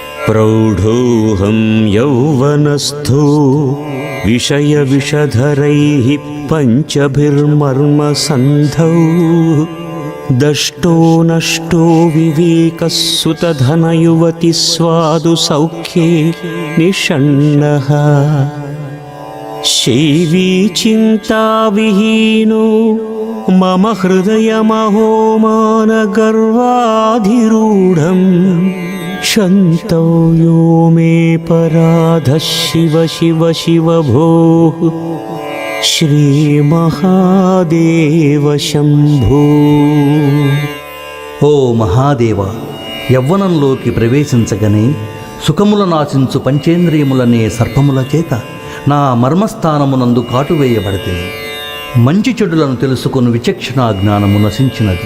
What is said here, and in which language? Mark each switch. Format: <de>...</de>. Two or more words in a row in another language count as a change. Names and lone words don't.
<sa>प्रौढोऽहं यौवनस्थो विषयविषधरैः पञ्चभिर्मर्मसन्धौ दष्टो नष्टो विवेकः सुतधनयुवति स्वादु सौख्ये निषण्णः शैवी चिन्ताविहीनो मम हृदयमहो मानगर्वाधिरूढम् शन्तौ यो मे पराधः शिव शिव शिव भोः श्रीमहादेव शंभो।</sa> <te>ఓ మహాదేవ, యవ్వనంలోకి ప్రవేశించగనే సుఖములనాశించు పంచేంద్రియములనే సర్పముల చేత నా మర్మస్థానమునందు కాటువేయబడితే మంచి చెడులను తెలుసుకుని విచక్షణా జ్ఞానము నశించినది.</te>